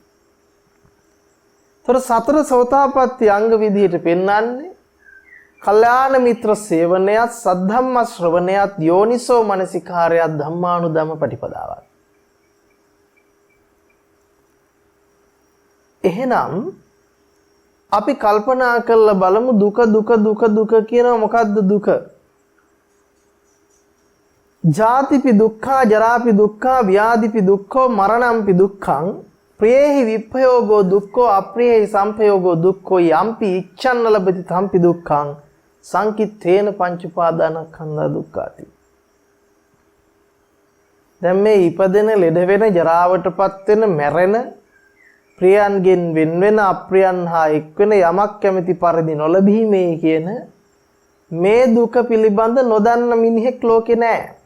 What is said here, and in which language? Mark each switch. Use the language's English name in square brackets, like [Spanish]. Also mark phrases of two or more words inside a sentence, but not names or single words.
[Sinhala] ତොර සතර සෝතාපට්ටි අංග විදිහට පෙන්වන්නේ කල්යාණ මිත්‍ර සේවනයත් සද්ධම්ම ශ්‍රවණයත් යෝනිසෝ මනසිකාරයත් ධම්මානුධම්ම පටිපදාවත්. එහෙනම් අපි කල්පනා කරලා බලමු දුක දුක දුක දුක කියනවා මොකද්ද දුක? [Pali] ජාතිපි දුක්ඛා ජරාපි දුක්ඛා ව්‍යාධිපි දුක්ඛෝ මරණම්පි දුක්ඛං ප්‍රියේහි විප්පයෝගෝ දුක්ඛෝ අප්‍රියේහි සම්පයෝගෝ දුක්ඛෝ යම්පි ඉච්ඡන්න ලබති තම්පි දුක්ඛං සංකිට්ඨේන පංච උපාදානස්කන්ධ දුක්ඛාති. [Sinhala] දැන් මේ ඉපදෙන ලෙඩ වෙන ජරාවටපත් වෙන මැරෙන ප්‍රියයන්ගෙන් වෙන වෙන අප්‍රියයන් හා එක් වෙන යමක් කැමැති පරිදි නොලැබීමේ කියන මේ දුක පිළිබඳ නොදන්න මිනිහෙක් ලෝකේ නැහැ.